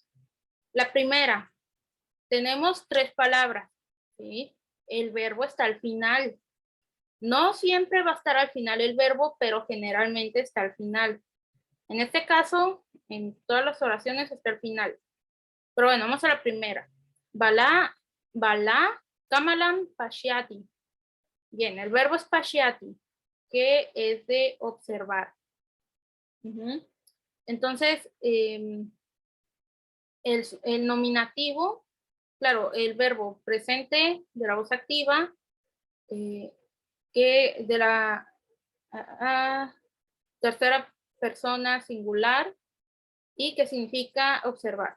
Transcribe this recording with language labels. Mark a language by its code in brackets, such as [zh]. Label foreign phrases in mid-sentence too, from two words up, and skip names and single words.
[es] La primera, tenemos 3 palabras, ¿sí? El verbo está al final. No siempre va a estar al final el verbo, pero generalmente está al final. En este caso, en todas las oraciones está al final. Pero bueno, vamos a la primera. [sa] Bala, kamalam, pashyati. [es] Bien, el verbo es pashyati, que es de observar. Entonces, el nominativo, claro, el verbo presente de la voz activa, que de la tercera persona singular y que significa observar.